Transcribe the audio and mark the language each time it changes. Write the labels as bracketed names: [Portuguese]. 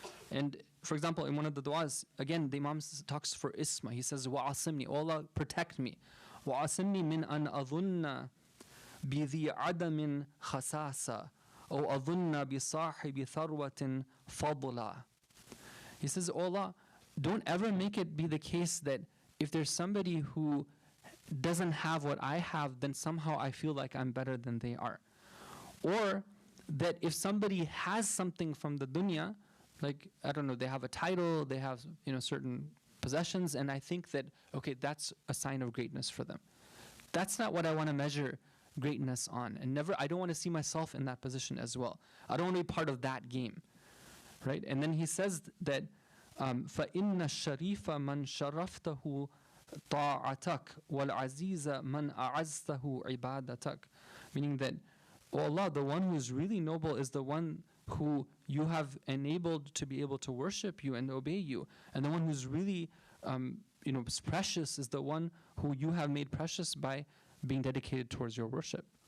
[English] And for example, in one of the du'as, again, the Imam talks for isma. He says, [Arabic] وَعَصِمْنِي, [English] oh Allah, protect me. [Arabic] وَعَصِمْنِي مِنْ أَنْ أَظُنَّ بِذِي عَدَمٍ خَسَاسًا أو أَظُنَّ بِصَاحِبِ ثَرْوَةٍ فَضْلًا. [English] He says, oh Allah, don't ever make it be the case that if there's somebody who doesn't have what I have, then somehow I feel like I'm better than they are. Or that if somebody has something from the dunya, like, I don't know, they have a title, they have, certain possessions, and I think that, okay, that's a sign of greatness for them. That's not what I want to measure greatness on. And I don't want to see myself in that position as well. I don't want to be part of that game, right? And then he says that, [Arabic] فَإِنَّ الشَّرِيفَ مَنْ شَرَفْتَهُ طَاعَتَكَ وَالْعَزِيزَ مَنْ أَعَزْتَهُ عِبَادَتَكَ. [English] Meaning that, oh Allah, the one who is really noble is the one who you have enabled to be able to worship you and obey you. And the one who's really, precious is the one who you have made precious by being dedicated towards your worship.